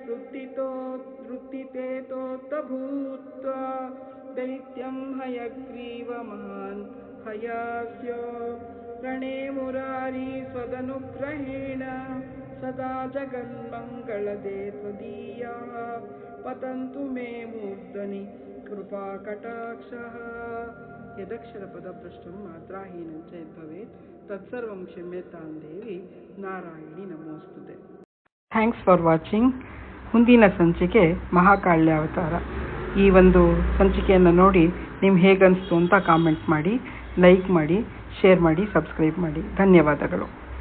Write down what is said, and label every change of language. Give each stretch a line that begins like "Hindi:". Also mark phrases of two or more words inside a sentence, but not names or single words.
Sanskrit: ವೃತ್ತಿತೇತೋತ್ತಭೂತ್ವಾ ದೈತ್ಯಂ ಹಯಗ್ರೀವ ಮಹಾನ್ ಹಯಾಸ್ಯೋ ರಣೇ ಮುರಾರಿ ಸ್ವದನುಗ್ರಹೇಣ ಸದಾ ಜಗನ್ಮಂಗಳದೇ ತ್ವದೀಯಾಃ ಪತಂತು ಮೇ ಮೂರ್ಧನಿ ಕೃಪಾ ಕಟಾಕ್ಷಃ. ಯದಕ್ಷರ ಪದಭ್ರಷ್ಟಂ ಮಾತ್ರಾಹೀನಂ ಚ ಯದ್ಭವೇತ್ ತತ್ಸರ್ವಂ ಕ್ಷಮ್ಯತಾಂ ದೇವಿ ನಾರಾಯಣಿ ನಮೋಸ್ತುತೆ.
English: thanks for watching.
Kannada: ಮುಂದಿನ ಸಂಚಿಕೆ ಮಹಾಕಾಳ್ಯಾವತಾರ. ಈ ಒಂದು ಸಂಚಿಕೆಯನ್ನು ನೋಡಿ ನಿಮ್ಗೆ ಹೇಗನ್ನಿಸ್ತು ಅಂತ ಕಾಮೆಂಟ್ ಮಾಡಿ, ಲೈಕ್ ಮಾಡಿ, ಶೇರ್ ಮಾಡಿ, ಸಬ್ಸ್ಕ್ರೈಬ್ ಮಾಡಿ. ಧನ್ಯವಾದಗಳು.